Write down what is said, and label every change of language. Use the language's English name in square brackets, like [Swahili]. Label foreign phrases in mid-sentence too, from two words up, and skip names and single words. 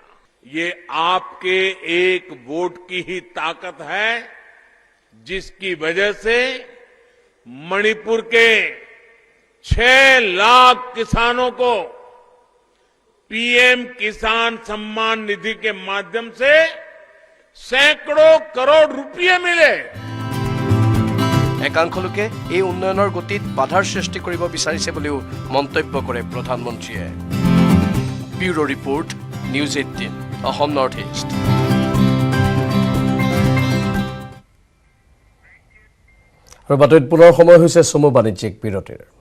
[Hindi] ये आपके एक वोट की ही ताकत है, जिसकी वजह से मणिपुर के 6 लाख किसानों को पीएम किसान सम्मान निधि के माध्यम से सैकड़ों करोड़ रुपये मिले। [Assamese] একাংশ লোকে এই উন্নয়নৰ গতিত বাধাৰ সৃষ্টি কৰিব বিচাৰিছে বুলিও মন্তব্য কৰে প্ৰধানমন্ত্ৰীয়ে। ব্যুৰো ৰিপৰ্ট, নিউজ 18, অসম নৰ্থ ইষ্ট। আৰু বাতৰিত পুনৰ সময় হৈছে চমু বাণিজ্যিক বিৰতিৰ।